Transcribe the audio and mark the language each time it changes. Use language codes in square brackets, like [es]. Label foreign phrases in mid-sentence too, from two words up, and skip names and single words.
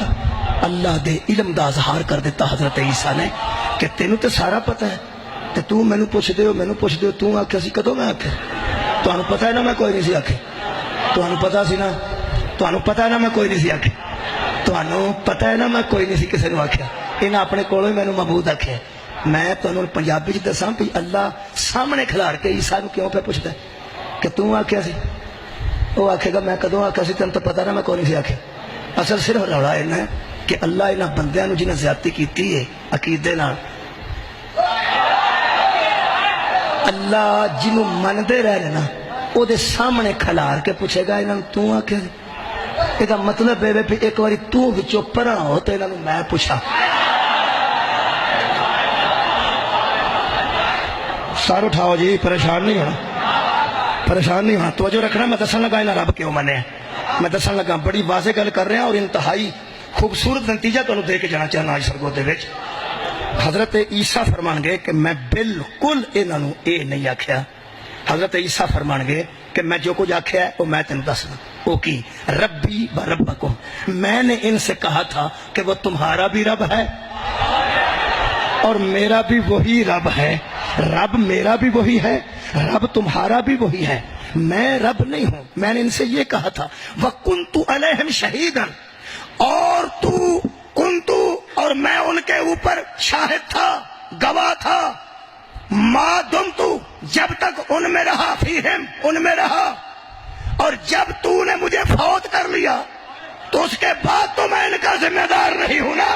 [pa] اللہ دے علم دا اظہار کر دیتا حضرت عیسیٰ نے کہ تینوں تے سارا پتہ ہے تے تو مینوں پوچھ دیو تو آکھیا سی کدوں میں آکھیا تانوں پتہ ہے نا میں کوئی نہیں سی آکھے. تانوں پتہ سی نا تانوں پتہ ہے نا میں کوئی نہیں سی آکھے. تانوں پتہ ہے نا میں کوئی نہیں سی کسے نوں آکھیا. انہاں اپنے کولوں مینوں معبود آکھیا. میں تانوں پنجابی چ دساں کہ اللہ سامنے کھلار کے عیسیٰ نوں کیوں پہ پوچھدا ہے کہ تو آکھیا سی. وہ آکھے گا میں کدوں آکھیا سی تینوں تو پتہ نا میں کوئی نہیں سی آکھیا. اصل صرف رولا اینا ہے کہ اللہ انہاں بندیاں نوں جنہاں زیادتی کیتی ہے عقیدے نال اللہ جنوں مندے رہنے نا او دے سامنے کھلار کے پوچھے گا انہاں تو آکھیا سی. یہ مطلب ہے بھی ایک باری تو وچوں پڑھنا ہو تو انہاں نوں میں پوچھا. سار اٹھاؤ جی. پریشان نہیں ہونا پریشان نہیں ہونا. توجہ رکھنا میں دسن لگا انہاں رب کیوں منے. میں دسن لگا بڑی واضح گل کر رہے ہیں اور انتہائی خوبصورت نتیجہ تانوں دے کے جانا چاہنا آج سرگودے وچ. حضرت عیسیٰ فرمان گے کہ میں بالکل انہاں نوں اے نہیں آکھیا. حضرت عیسیٰ فرمان گے کہ میں جو کچھ آکھیا ہے وہ میں تینوں دسنا. [ur] وہ کی [ar] ربی و ربکم [ur] میں نے ان سے کہا تھا کہ وہ تمہارا بھی رب ہے اور میرا بھی وہی رب ہے. رب میرا بھی وہی ہے رب تمہارا بھی وہی ہے. میں رب نہیں ہوں. میں نے ان سے یہ کہا تھا [ar] وَكُنْتُ عَلَيْهِمْ شَهِيدًا [ur] اور تو کنتو اور میں ان کے اوپر شاہد تھا گواہ تھا. [ar] ما دمتو [ur] جب تک ان میں رہا فیہم ان میں رہا اور جب تو نے مجھے فوت کر لیا تو اس کے بعد تو میں ان کا ذمہ دار نہیں ہوں نا.